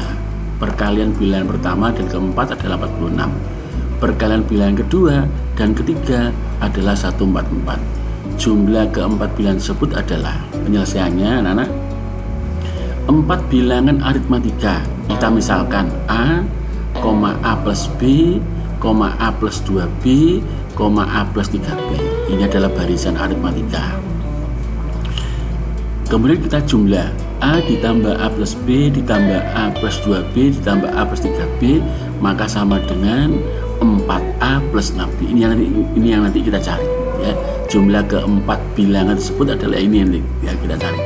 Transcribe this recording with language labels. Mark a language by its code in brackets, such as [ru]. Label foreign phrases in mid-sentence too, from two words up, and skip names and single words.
[id] Perkalian bilangan pertama dan keempat adalah 46. Perkalian bilangan kedua dan ketiga adalah 144. Jumlah keempat bilangan tersebut adalah, penyelesaiannya anak-anak, 4 bilangan aritmatika. Kita misalkan A, A plus B A plus 2B, A plus 3B. Ini adalah barisan aritmatika. Kemudian kita jumlah A ditambah A plus B ditambah A plus 2B ditambah A plus 3B, maka sama dengan 4A plus 6B. Ini yang nanti kita cari ya. Jumlah keempat bilangan tersebut adalah ini yang kita cari.